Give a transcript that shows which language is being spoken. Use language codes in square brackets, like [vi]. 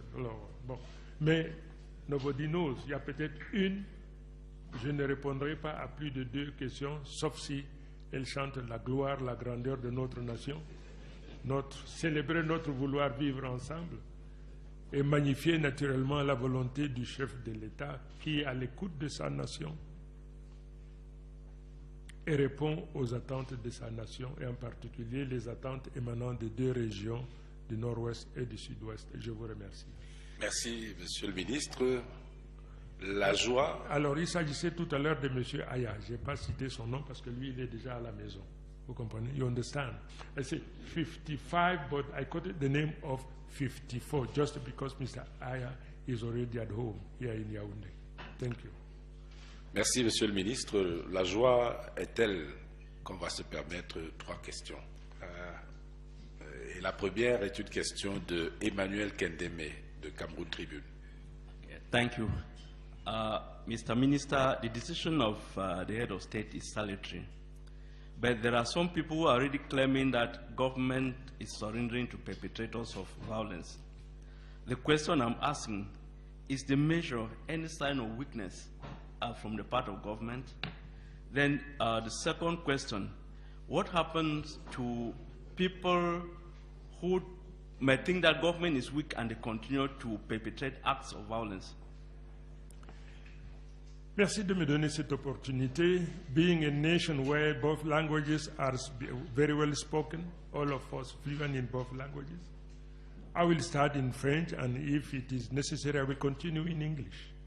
[fr] Alors, bon, mais [en] nobody knows, [fr] il y a peut-être une, je ne répondrai pas à plus de 2 questions, sauf si elle chante la gloire, la grandeur de notre nation, célébrer notre vouloir vivre ensemble et magnifier naturellement la volonté du chef de l'État qui est à l'écoute de sa nation et répond aux attentes de sa nation, et en particulier les attentes émanant des 2 régions du Nord-Ouest et du Sud-Ouest. Je vous remercie. Merci, Monsieur le ministre. La joie. Alors, il s'agissait tout à l'heure de M. Aya. Je n'ai pas cité son nom parce que lui, il est déjà à la maison. Vous comprenez? [en] You understand? I said 55, but I quoted the name of 54 just because Mr. Aya is already at home here in Yaoundé. Thank you. [fr] Merci, Monsieur le ministre. La joie est telle qu'on va se permettre 3 questions. Et la première est une question de Emmanuel Kendeme de Cameroun Tribune. [en] Thank you. Mr. Minister, the decision of the head of state is salutary. But there are some people who are already claiming that government is surrendering to perpetrators of violence. The question I'm asking, is the measure any sign of weakness from the part of government? Then the second question, what happens to people who may think that government is weak and they continue to perpetrate acts of violence? [fr] Merci de me donner cette opportunité. [en] Being a nation where both languages are very well spoken, all of us fluent in both languages, I will start in French, and if it is necessary, I will continue in English.